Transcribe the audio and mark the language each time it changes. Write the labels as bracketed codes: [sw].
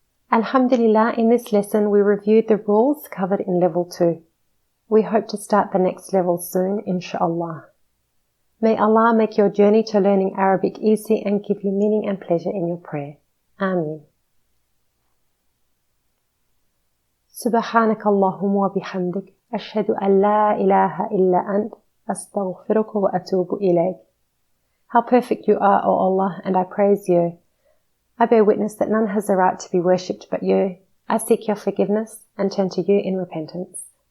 [en] Alhamdulillah, in this lesson we reviewed the rules covered in Level 2. We hope to start the next level soon, inshallah. May Allah make your journey to learning Arabic easy and give you meaning and pleasure in your prayer. Ameen. [ar] سبحانك اللهم وبحمدك أشهد أن لا إله إلا أنت أستغفرك وأتوب إليك. [en] How perfect you are, O Allah, and I praise you. I bear witness that none has the right to be worshipped but you. I seek your forgiveness and turn to you in repentance.